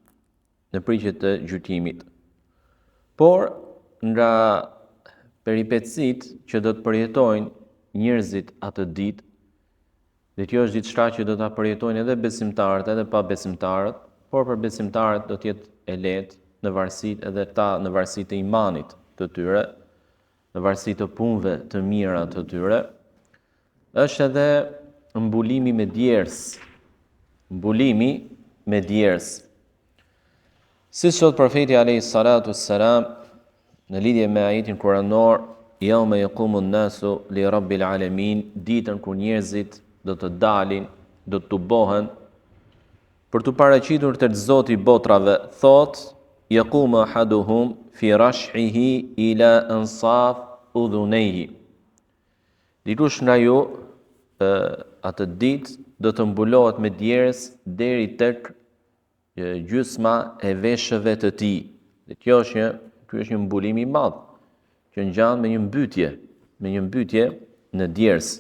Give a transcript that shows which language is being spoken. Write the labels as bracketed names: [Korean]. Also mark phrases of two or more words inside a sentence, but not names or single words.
[Albanian] Por nga peripetësitë që do të përjetojnë njerëzit atë ditë, dhe kjo është diçka që do ta përjetojnë edhe besimtarët edhe pa besimtarët, por për besimtarët do të jetë e lehtë në varësitë edhe ta në varësitë e imanit të tyre, në varësitë të punëve të mira të tyre, është edhe mbulimi me djersë. Siç thot profeti [Arabic] عليه الصلاة والسلام [Albanian] në lidhje me ajetin kuranor, [Arabic] يوم يقوم الناس لرب العالمين, [Albanian] ditën kur njerëzit do të dalin, do të tubohen për të paraqitur tek Zoti i botrave, thot [Arabic] يقوم أحدهم في رشحه إلى أنصاف أذنيه. [Albanian] Dikush nga ju atë ditë do të mbulohet me djersë deri tek gjysma e veshëve të tij. Dhe ky është një mbulim i madh që ngjan me një mbytje në djersë.